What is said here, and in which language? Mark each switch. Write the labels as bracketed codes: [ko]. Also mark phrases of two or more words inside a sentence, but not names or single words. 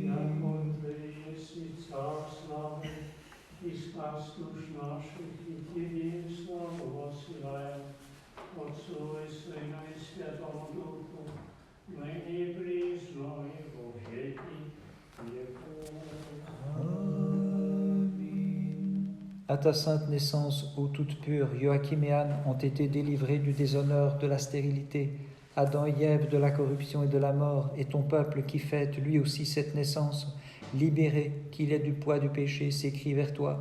[cu] Яко Ты еси Царь славы, и спас душ наших, и Тебе славу воссылаем, Отцу и Сыну и Святому Духу, ныне и присно и во веки веков. [fr] À ta sainte naissance, ô toute pure, Joachim et Anne ont été délivrés du déshonneur, de la stérilité, Adam et Ève de la corruption et de la mort, et ton peuple qui fête lui aussi cette naissance, libéré qu'il est du poids du péché, s'écrie vers toi.